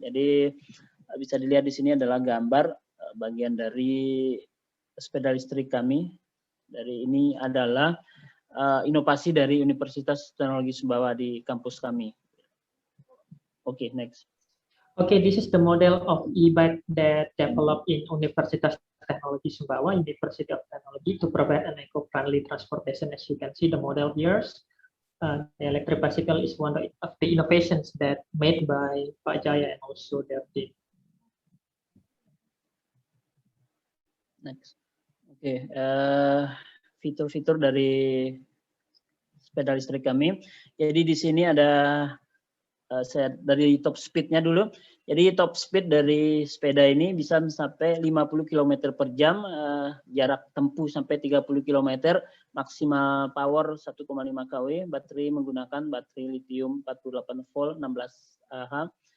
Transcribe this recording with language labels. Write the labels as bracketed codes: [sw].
[id] Jadi bisa dilihat di sini adalah gambar bagian dari sepeda listrik kami. Dari ini adalah inovasi dari Universitas Teknologi Sumbawa di kampus kami. Oke, next. [en] Okay, this is the model of e-bike that developed in Universitas Teknologi Sumbawa, University of Technology, to provide an eco-friendly transportation. As you can see, the model here, the electric bicycle is one of the innovations that made by Pak Jaya and also their team. Next. [id] Oke, fitur-fitur dari sepeda listrik kami. Jadi di sini ada saya dari top speed-nya dulu. Jadi top speed dari sepeda ini bisa sampai 50 km per jam, jarak tempuh sampai 30 km, maksimal power 1,5 kW, baterai menggunakan baterai lithium 48 volt 16 Ah.